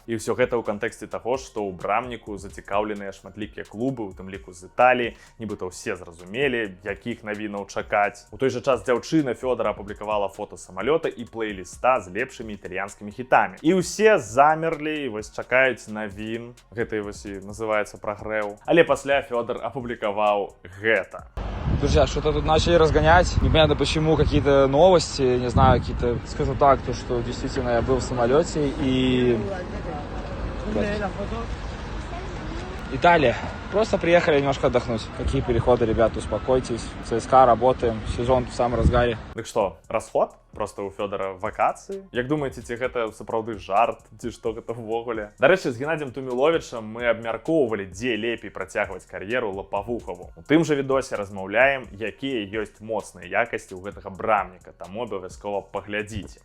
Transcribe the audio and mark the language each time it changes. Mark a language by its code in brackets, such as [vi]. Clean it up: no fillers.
[be] І ўсё гэта ў кантэксце таго, што ў брамніку зацікаўленыя шматлікія клубы, у тым ліку з Італіі, нібыта ўсе зразумелі, якіх навінаў чакаць. У той жа час дзяўчына Фёдора апублікавала фота самалёта і плейліста з лепшымі італьянскімі хітамі. І ўсе замерлі і вось чакаюць навін. Гэта і вось і называецца прагрэў. Але пасля Фёдор апублікаваў гэта. [ru] Друзья, что-то тут начали разгонять. Непонятно почему, какие-то новости, не знаю, какие-то, скажу так, то, что действительно я был в самолете и... Италия. Просто приехали немножко отдохнуть. Какие переходы, ребята, успокойтесь. ЦСКА, работаем, сезон в самом разгаре. [be] Дык што, расход? Просто ў Фёдора вакацыі? Як думаеце, ці гэта сапраўды жарт, ці што гэта ўвогуле? Дарэчы, з Геннадзем Туміловічам мы абмяркоўвалі, дзе лепей працягваць кар'еру Лапавухаву. У тым жа відосе размаўляем, якія ёсць моцныя якасці ў гэтага брамніка, таму абавязкова паглядзіце.